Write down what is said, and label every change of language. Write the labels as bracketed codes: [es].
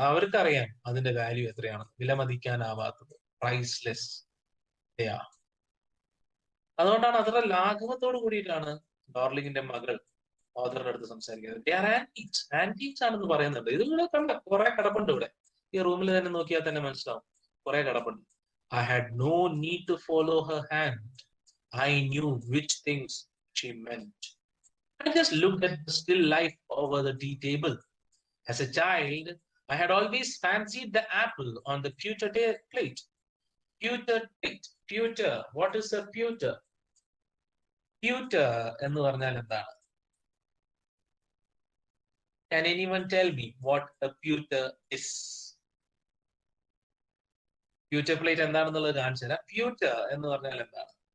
[ml] അവർക്കറിയാം അതിന്റെ വാല്യൂ എത്രയാണ്, വിലമതിക്കാനാവാത്തത്, പ്രൈസ്ലെസ്. അതുകൊണ്ടാണ് അത്ര ലാഘവത്തോട് കൂടിയിട്ടാണ് ഡോർലിങ്ങിന്റെ മകൾ ഓഥറിന്റെ അടുത്ത് സംസാരിക്കുന്നത്. ആന്റീക്സ് ആണെന്ന് പറയുന്നുണ്ട്. ഇത് ഇവിടെ കണ്ട കുറെ കിടപ്പുണ്ട് ഇവിടെ. ഈ റൂമിൽ തന്നെ നോക്കിയാൽ തന്നെ മനസ്സിലാവും, കുറെ കിടപ്പുണ്ട്. [en] I had no need to follow her hand. I knew which things she meant. I just looked at the still life over the tea table. As a child, I had always fancied the apple on the pewter plate. Pewter plate. Pewter. What is a pewter? [ml] Pewter എന്ന് പറഞ്ഞാൽ എന്താണ്? [en] Can anyone tell me what a pewter is? [ml] Pewter plate എന്താണെന്നുള്ളത് കാണിച്ചു തരാം. Pewter എന്ന് പറഞ്ഞാൽ എന്താണ്?